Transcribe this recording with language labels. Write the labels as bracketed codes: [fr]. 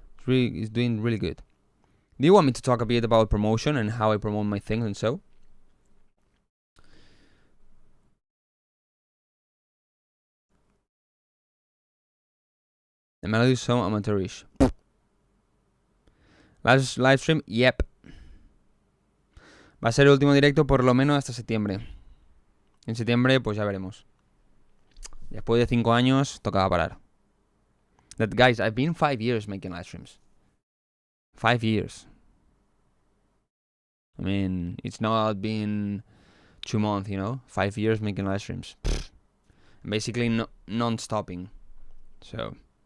[en] It's doing really good. Do you want me to talk a bit about promotion and how I promote my things and so? The melody is so amateurish. Last Livestream, yep. [es] Va a ser el último directo por lo menos hasta septiembre. En septiembre, pues ya veremos. Después de 5 años, tocaba parar. [en] That, guys, I've been 5 years making live streams. 5 years. I mean, it's not been 2 months, you know? 5 years making live streams. Basically, non-stopping. So...